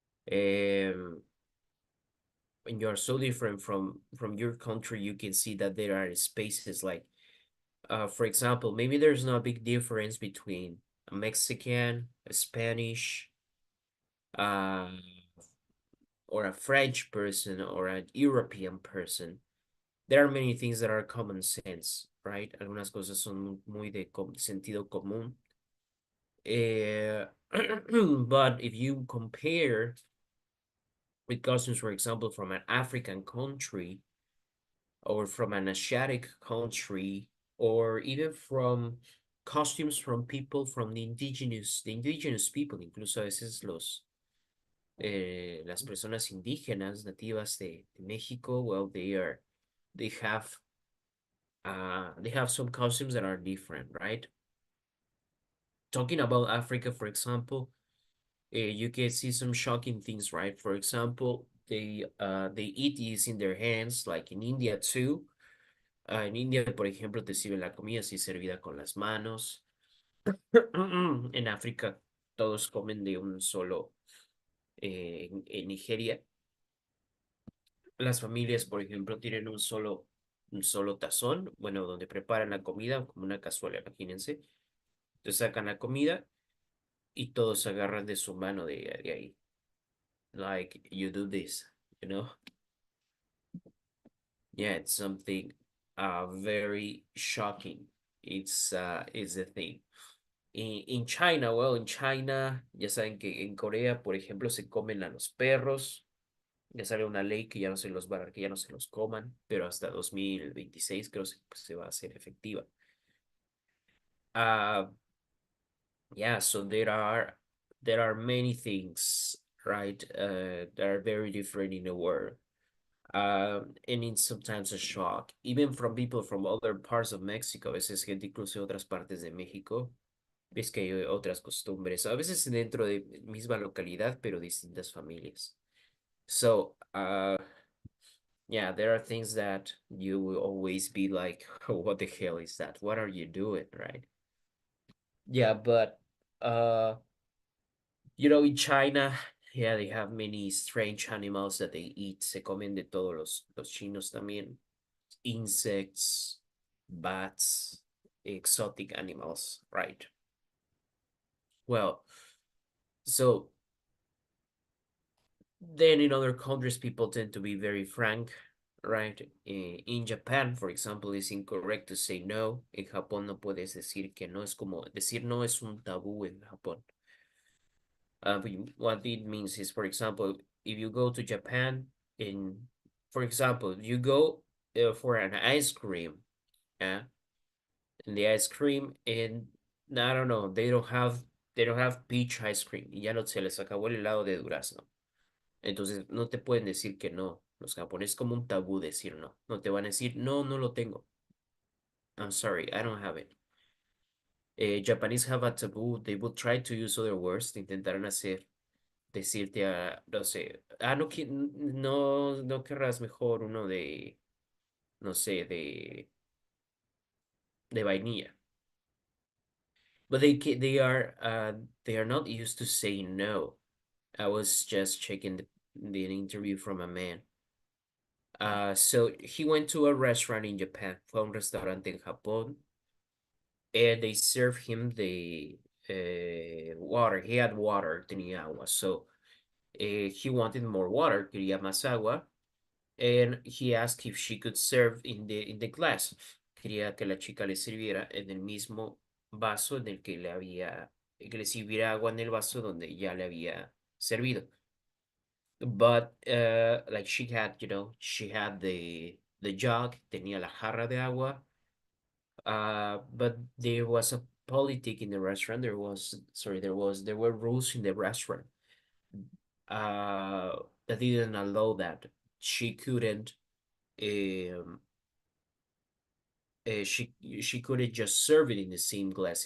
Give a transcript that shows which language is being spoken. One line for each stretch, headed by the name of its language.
English: Um, when you are so different from your country, you can see that there are spaces like, for example, maybe there's no big difference between a Mexican, a Spanish, uh, or a French person or an European person. There are many things that are common sense, right?
Spanish: Algunas cosas son muy de sentido común.
English: But if you compare with costumes, for example, from an African country or from an Asiatic country, or even from costumes from people from the indigenous people,
Spanish: incluso a veces las personas indígenas nativas de México,
English: well, they have some costumes that are different, right? Talking about Africa, for example, you can see some shocking things, right? For example, they eat using their hands, like in India too.
Spanish: En India, por ejemplo, te sirven la comida así servida con las manos. En África, todos comen de un solo. En Nigeria, las familias, por ejemplo, tienen un solo tazón, bueno, donde preparan la comida, como una cazuela, imagínense. Entonces sacan la comida y todos agarran de su mano de ahí.
English: Like, you do this, you know? Yeah, it's something very shocking. It's the thing. In China, well, in China,
Spanish: ya saben que en Corea, por ejemplo, se comen a los perros. Ya sale una ley que ya no se los va a dar, que ya no se los coman, pero hasta 2026 creo que se va a hacer efectiva.
English: Uh, yeah, so there are many things, right, that are very different in the world. And it's sometimes a shock, even from people from other parts of Mexico,
Spanish: a veces gente incluso de otras partes de México, ves que hay otras costumbres, a veces dentro de misma localidad, pero distintas familias.
English: So, yeah, there are things that you will always be like, what the hell is that? What are you doing, right? Yeah, but in China, yeah, they have many strange animals that they eat.
Spanish: Se comen de todos los chinos también.
English: Insects, bats, exotic animals, right? Well, so then in other countries, people tend to be very frank, right? In Japan, for example, it's incorrect to say no.
Spanish: En Japón no puedes decir que no. Es como decir no es un tabú en Japón.
English: What it means is, for example, if you go to Japan, for example, you go for an ice cream, yeah, and the ice cream, and I don't know, they don't have peach ice cream,
Spanish: y ya no se les acabó el helado de durazno. Entonces no te pueden decir que no. Los japoneses como un tabú decir no. No te van a decir, no, no lo tengo.
English: I'm sorry, I don't have it. Japanese have a taboo. They will try to use other words.
Spanish: Intentarán decirte no sé, no, no querrás mejor uno no sé, de vainilla.
English: But they are not used to saying no. I was just checking the interview from a man. So he went to a restaurant in Japan,
Spanish: fue a un restaurante en Japón,
English: and they served him the water. He had water,
Spanish: tenía agua.
English: So he wanted more water,
Spanish: quería más agua,
English: and he asked if she could serve in the glass.
Spanish: Quería que la chica le sirviera en el mismo vaso en el que le sirviera agua en el vaso donde ya le había servido.
English: But like she had the the jug,
Spanish: tenía la jarra de agua.
English: But there was a politic in the restaurant. There were rules in the restaurant that didn't allow that. She couldn't um she couldn't just serve it in the same glass.